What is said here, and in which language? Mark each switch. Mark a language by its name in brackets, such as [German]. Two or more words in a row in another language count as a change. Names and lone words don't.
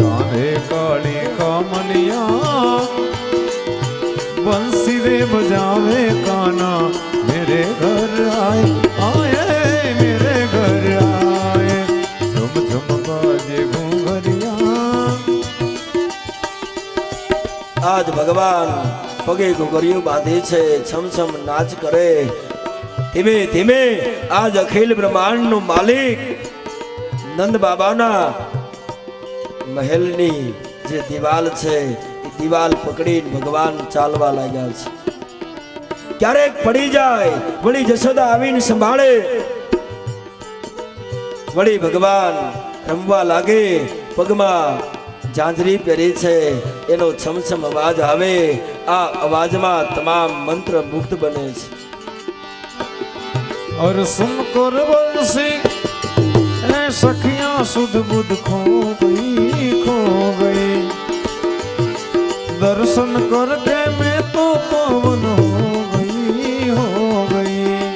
[Hindi] हे काली कामलिया बंसी रे बजावे काना मेरे घर आए आए मेरे घर आए झुम झुम बाजे घूंघरिया [Gujarati] આજ ભગવાન પગે ઘુઘરિયું બાંધે છે છમ છમ નાચ કરે ધીમે ધીમે આજ અખિલ બ્રહ્માંડનો માલિક નંદ બાબાના મહેલની જે દિવાલ છે એ દિવાલ પકડીને ભગવાન ચાલવા લાગ્યા છે ક્યારેક પડી જાય વળી જશોદા આવીને સંભાળે વળી ભગવાન રમવા લાગે પગમાં ઝાંઝરી પહેરી છે એનો છમછમ અવાજ આવે આ અવાજમાં તમામ મંત્ર મુગ્ધ બને છે [Hindi] और सुनकर बंसी ए सखियां सुध बुध खो गई दर्शन करके मैं तो पवन हो गई